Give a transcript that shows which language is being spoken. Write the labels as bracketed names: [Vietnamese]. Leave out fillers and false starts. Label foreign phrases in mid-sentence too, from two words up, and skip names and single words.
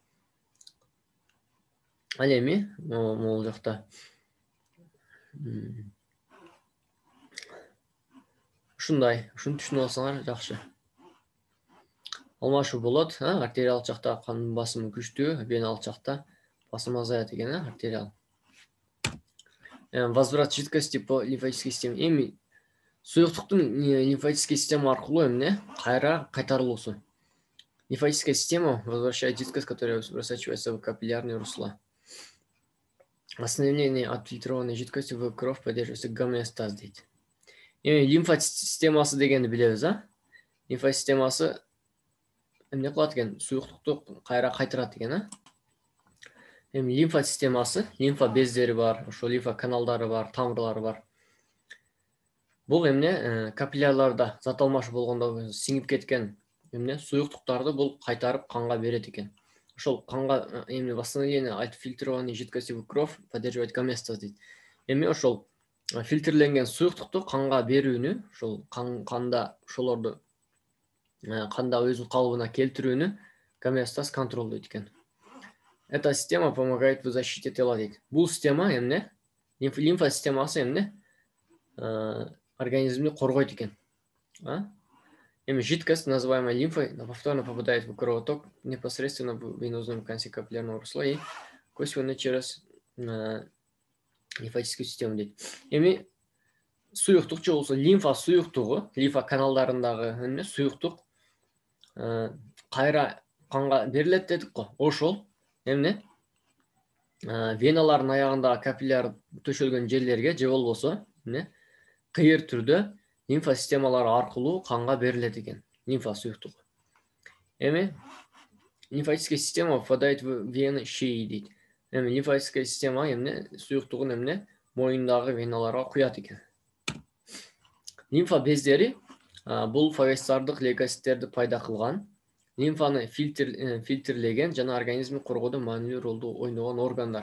[Kyrgyz] Ал эми могул жакта ушундай, ушуну түшүнүп алсаңар жакшы. Алмашуу болот, артериалдык жакта кандын басымы күчтүү, веналык жакта басым азаят экен, артериал. [Russian] Возврат жидкости по лимфатической системе. [Kyrgyz] Эми суюктуктун [Russian] лимфатический система [Kyrgyz] аркылуу эмне кайра кайтарылуусу. [Russian] Лимфатическая система возвращает жидкость, которая просачивается в капиллярные русла. Восстановление отфильтрованной жидкости в кровь поддерживается гомеостаз дейт. [Kyrgyz] Эми лимфа системасы дегенди билебиз, Лимфа системасы эмне кылат экен? Суюктукту кайра кайтарат экен, Эми лимфа системасы, лимфа бездери бар, ошо лимфа каналдары бар, тамырлары бар. Бул эмне капиллярларда зат алмашуу болгондо сиңип кеткен эмне суюктуктарды бул кайтарып канга берет экен. Ошол канга эмне [Russian] восстановление отфильтрованной жидкости в кровь поддерживать гомеостаз дейт. [Kyrgyz] Эми ошол фильтрленген суюктукту канга берүүнү, ошол канда ошолорду канда өз калыбына келтирүүнү гомеостаз контролдойт экен. [Russian] Эта система помогает в защите тела дейт. [Kyrgyz] Бул система эмне лимфа системасы эмне организмди коргойт экен. [Russian] Эми жидкость, называемая лимфой, повторно попадает в кровоток непосредственно в венозном конце капиллярного русла и косвенно через лимфатическую систему дейт. [Kyrgyz] Эми суюктук же болсо лимфа суюктугу, лимфа каналдарындагы эмне суюктук кайра канга берилет дедик го. Ошол эмне веналардын аягындагы капилляр төшөлгөн жерлерге же болбосо эмне кыйыр түрдө лимфа системалары аркылуу канга берилет экен, лимфа суюктугу. [Russian] Эми лимфатическая система впадает в вены шеи дейт. [Kyrgyz] Эми [Russian] лимфатическая система [Kyrgyz] эмне суюктугун эмне моюндагы веналарга куят экен. Лимфа бездери бул фагоцитардык лейкоциттерди пайда кылган лимфаны фильтрлеген жана организмди коргоодо маанилүү ролду ойногон органдар.